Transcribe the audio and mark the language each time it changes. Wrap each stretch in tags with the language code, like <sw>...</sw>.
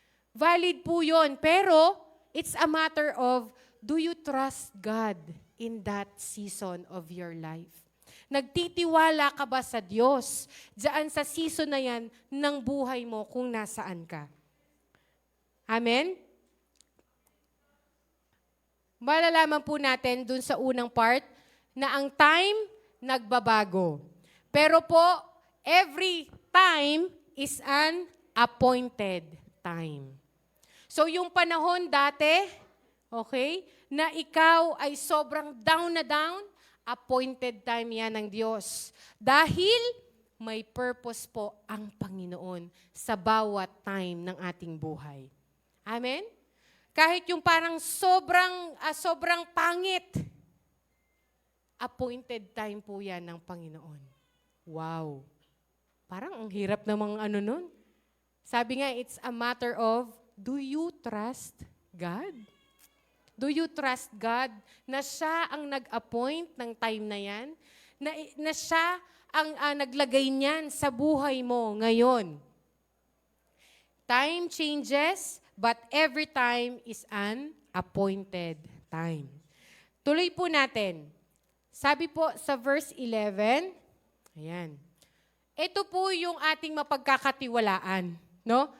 <tl>Valid po yun, pero</tl> <en>it's a matter of, do you trust God in that season of your life?</en> <tl>Nagtitiwala ka ba sa Diyos diyan sa season na yan ng buhay mo kung nasaan ka? Amen? Malalaman po natin dun sa unang part na ang time nagbabago. Pero po,</tl> <en>every time is an appointed time.</en> <tl>So yung panahon dati, okay, na ikaw ay sobrang down na down, appointed time yan ng Diyos. Dahil may purpose po ang Panginoon sa bawat time ng ating buhay. Amen? Kahit yung parang sobrang pangit, appointed time po yan ng Panginoon. Wow. Parang ang hirap namang nun. Sabi nga,</tl> <en>it's a matter of, do you trust God? Do you trust God</en> <tl>na siya ang nag-appoint ng time na yan? na siya ang naglagay niyan sa buhay mo ngayon.</tl> <en>Time changes, but every time is an appointed time.</en> <tl>Tuloy po natin. Sabi po sa verse 11, ayan. Ito po yung ating mapagkakatiwalaan. No?</tl>